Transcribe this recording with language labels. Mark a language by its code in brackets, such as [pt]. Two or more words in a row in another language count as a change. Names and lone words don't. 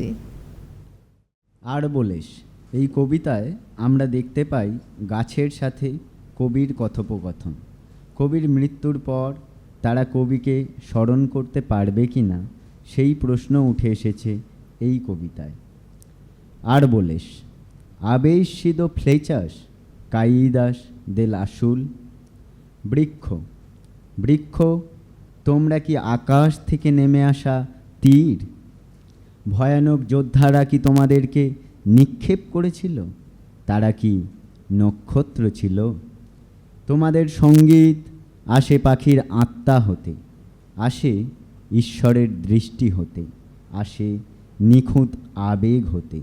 [bn] আরবোলেস এই কবিতায় আমরা দেখতে পাই গাছের সাথে কবির কথোপকথন। কবির মৃত্যুর পর তারা কবিকে স্মরণ করতে পারবে কি না সেই প্রশ্ন উঠে এসেছে এই কবিতায়। [es] আরবোলেস habéis sido flechas caídas del azul। [bn] বৃক্ষ, বৃক্ষ তোমরা কি আকাশ থেকে নেমে আসা তীর? ভয়ানক যোদ্ধারা কি তোমাদেরকে নিক্ষেপ করেছিল? তারা কি নক্ষত্র ছিল? তোমাদের সঙ্গীত আসে পাখির আত্মা হতে, আসে ঈশ্বরের দৃষ্টি হতে, আসে নিখুঁত আবেগ হতে।